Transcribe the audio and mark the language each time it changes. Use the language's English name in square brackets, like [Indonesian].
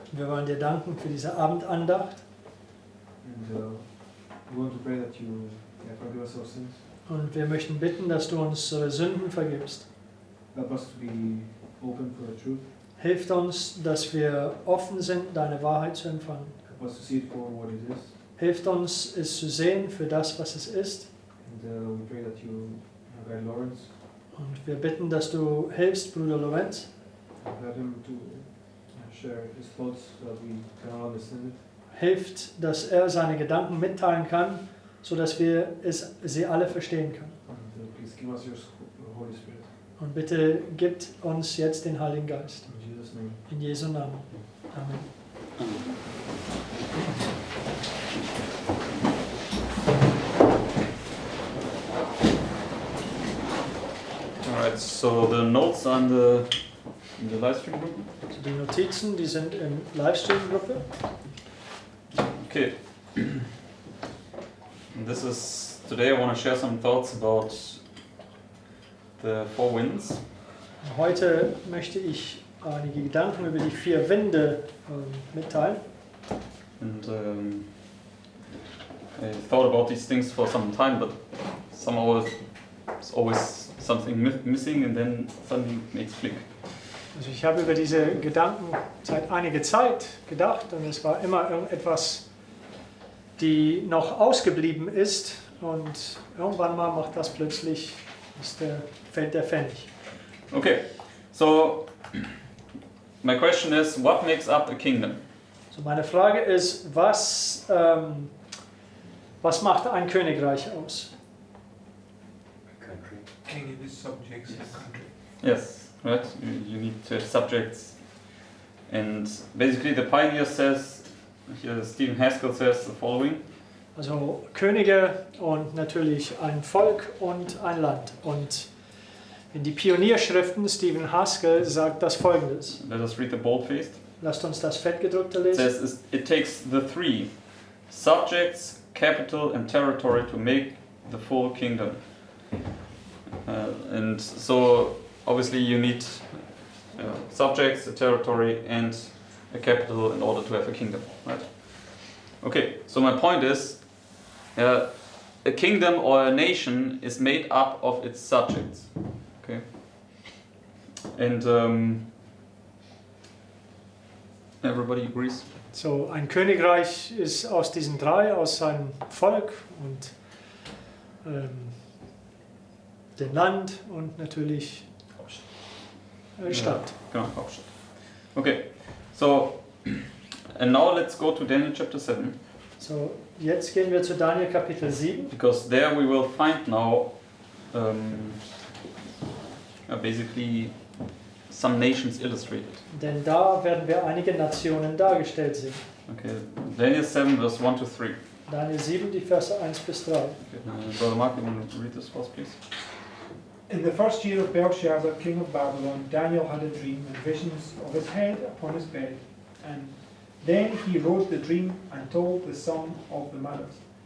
[German] Wir wollen dir danken für diese Abendandacht. [English] And we want to pray that you forgive us our sins. [German] Und wir möchten bitten, dass du unsere Sünden vergibst. [English] Help us to be open for the truth. [German] Hilf uns, dass wir offen sind, deine Wahrheit zu empfangen. [English] Help us to see it for what it is. [German] Hilf uns, es zu sehen für das, was es ist. [English] And we pray that you guide Lawrence. [German] Und wir bitten, dass du hilfst, Bruder Lorenz. [English] And help him to share his thoughts so that we can all understand it. [German] Hilft, dass er seine Gedanken mitteilen kann, sodass wir sie alle verstehen können. [English] And please give us your Holy Spirit. [German] Und bitte gibt uns jetzt den Heiligen Geist. [English] In Jesus' name. [German] In Jesu Namen. Amen. [English] Alright, so the notes are in the live stream group. [German] Also die Notizen, die sind im Livestream-Gruppe. Okay. [English] And this is today I want to share some thoughts about the four winds. [German] Heute möchte ich einige Gedanken über die 4 Winde mitteilen. [English] And I thought about these things for some time, but somehow it's always something missing and then suddenly it makes click. [German] Also ich habe über diese Gedanken seit einiger Zeit gedacht und es war immer irgendetwas, die noch ausgeblieben ist und irgendwann mal macht das plötzlich, fällt der Pfennig. [English] Okay, so my question is, what makes up a kingdom? [German] So meine Frage ist, was macht ein Königreich aus? [English] King and his subjects in a country. Yes, right. You need to have subjects, and basically the pioneer says, here Stephen Haskell says the following. [German] Also Könige und natürlich ein Volk und ein Land. Und in die Pionierschriften, Stephen Haskell sagt das Folgendes. [English] Let us read the bold-faced. [German] Lasst uns das Fettgedruckte [English] It [German] lesen. [English] says it takes the 3 subjects, capital, and territory to make the full kingdom. And so obviously you need subjects, a territory, and a capital in order to have a kingdom, right? Okay, so my point is, a kingdom or a nation is made up of its subjects. Okay, and everybody agrees. [German] So ein Königreich ist aus diesen 3, aus seinem Volk und dem Land und natürlich Stadt. Genau, Hauptstadt. [English] Okay, so and now let's go to Daniel chapter 7. [German] So jetzt gehen wir zu Daniel Kapitel 7. [English] Because there we will find now basically some nations illustrated. [German] Denn da werden wir einige Nationen dargestellt sehen. [English] Okay, Daniel 7 verse 1 to 3. [German] Daniel 7, die Verse 1 bis 3. [English] Okay, Brother Mark, you want to read this for us, please? In the first year of Belshazzar, king of Babylon, Daniel had a dream and visions of his head upon his bed. And then he wrote the dream and told the sum of the matters.